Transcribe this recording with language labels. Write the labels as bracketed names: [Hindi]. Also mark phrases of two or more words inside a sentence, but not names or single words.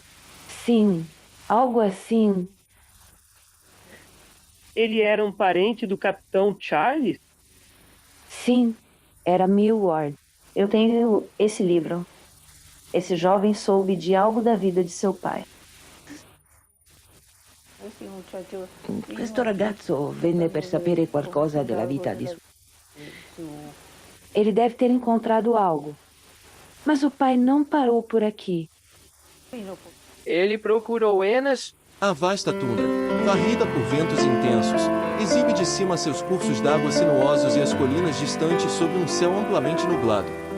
[Portuguese] Sim, algo assim. Ele era um parente do Capitão Charles? Sim, era Millward. Eu tenho esse livro. Esse jovem soube de algo da vida de seu pai. [Italian] Questo ragazzo venne per sapere qualcosa della vita di suo. [Portuguese] Ele deve ter encontrado algo. Mas o pai não parou por aqui. Ele procurou Enas. A vasta tundra, varrida por ventos intensos, exibe de cima seus cursos d'água sinuosos e as colinas distantes sob um céu amplamente nublado.